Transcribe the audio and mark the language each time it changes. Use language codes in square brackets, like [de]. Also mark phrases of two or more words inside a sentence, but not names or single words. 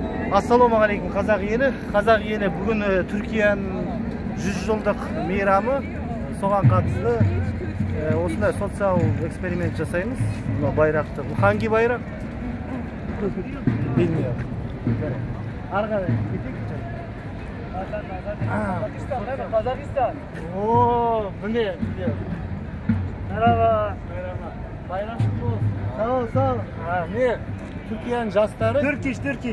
[ar] السلام عليكم [kk] Қазақ ели. Қазақ ели бүгін Түркияның 100 жылдық мейрамы. Соған қатысты осындай социал эксперимент жасаймыз. Мына байрақты. [tr] Hangi bayrak? Bilmiyorum. Arkadaş, Kazakistan. Oo, bu ne? Merhaba. Merhaba. Bayram kutlu olsun. Sağ ol, sağ ol. Ne? Türkiye'nin jastları. Turkish.